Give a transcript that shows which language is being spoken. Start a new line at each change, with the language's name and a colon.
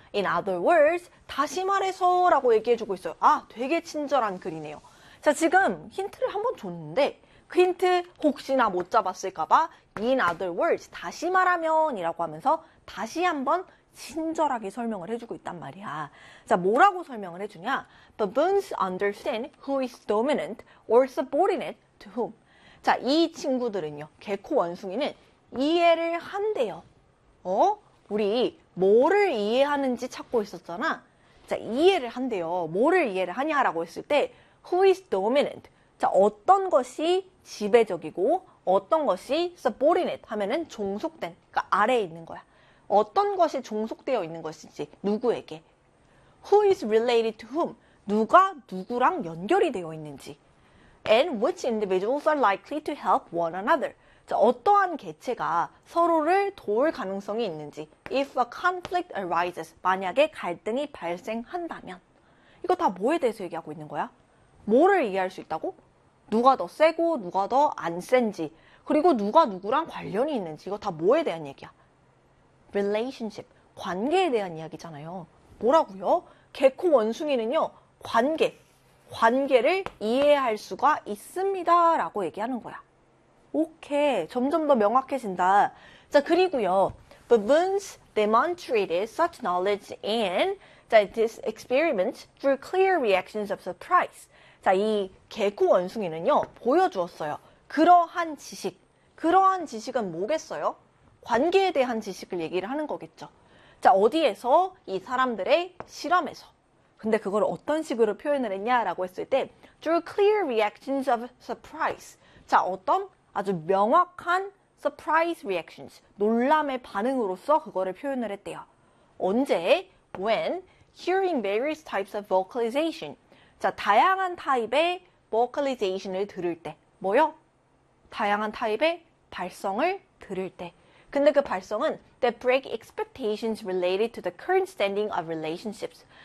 English: In other words,
Korean: 다시 말해서라고 얘기해주고 있어요. 아, 되게 친절한 글이네요. 자, 지금 힌트를 한번 줬는데, 그 힌트 혹시나 못 잡았을까봐,
English: In other words,
Korean: 다시 말하면이라고 하면서 다시 한번 친절하게 설명을 해주고 있단 말이야. 자, 뭐라고 설명을 해주냐?
English: Baboons understand who is dominant or subordinate to whom.
Korean: 자, 이 친구들은요, 개코 원숭이는 이해를 한대요. 우리 뭐를 이해하는지 찾고 있었잖아. 자, 이해를 한대요. 뭐를 이해를 하냐라고 했을 때,
English: who is dominant?
Korean: 자, 어떤 것이 지배적이고, 어떤 것이 subordinate 하면은 종속된, 그러니까 아래에 있는 거야. 어떤 것이 종속되어 있는 것인지, 누구에게.
English: Who is related to whom?
Korean: 누가 누구랑 연결이 되어 있는지.
English: And which individuals are likely to help one another?
Korean: 자, 어떠한 개체가 서로를 도울 가능성이 있는지.
English: If a conflict arises,
Korean: 만약에 갈등이 발생한다면. 이거 다 뭐에 대해서 얘기하고 있는 거야? 뭐를 이해할 수 있다고? 누가 더 세고, 누가 더안 센지, 그리고 누가 누구랑 관련이 있는지, 이거 다 뭐에 대한 얘기야? relationship, 관계에 대한 이야기잖아요. 뭐라고요? 개코 원숭이는요, 관계를 이해할 수가 있습니다. 라고 얘기하는 거야. 오케이. 점점 더 명확해진다. 자, 그리고요.
English: Baboons demonstrated such knowledge and this experiment through clear reactions of surprise.
Korean: 자, 이 개코 원숭이는요, 보여주었어요. 그러한 지식. 그러한 지식은 뭐겠어요? 관계에 대한 지식을 얘기를 하는 거겠죠. 자, 어디에서? 이 사람들의 실험에서. 근데 그걸 어떤 식으로 표현을 했냐라고 했을 때,
English: through clear reactions of surprise.
Korean: 자, 어떤 아주 명확한
English: surprise reactions.
Korean: 놀람의 반응으로써 그거를 표현을 했대요. 언제?
English: When hearing various types of vocalization.
Korean: 자, 다양한 타입의 vocalization을 들을 때. 뭐요? 다양한 타입의 발성을 들을 때. 근데 그 발성은
English: that break expectations related to the current standing of relationships.